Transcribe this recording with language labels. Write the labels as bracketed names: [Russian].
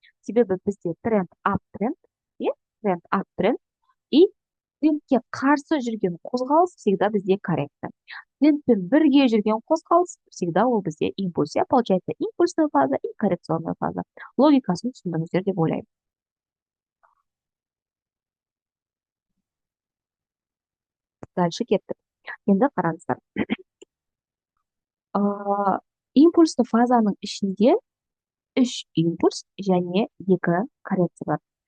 [Kazakh] Себебі бізде тренд аптренд, тренд аптренд, и трендке қарсы жүрген қозғалыс всегда бізде коррекция. Трендпен бірге жүрген қозғалыс всегда ол бізде импульс. [Russian] Получается импульсная фаза и коррекционная фаза. [Kazakh] Логикасын түсіндіңіздер деп ойлаймын. Дальше кеттік. Енді қараңыздар. Импульсті фазаның ішінде 3 импульс және 2 коррекция бар.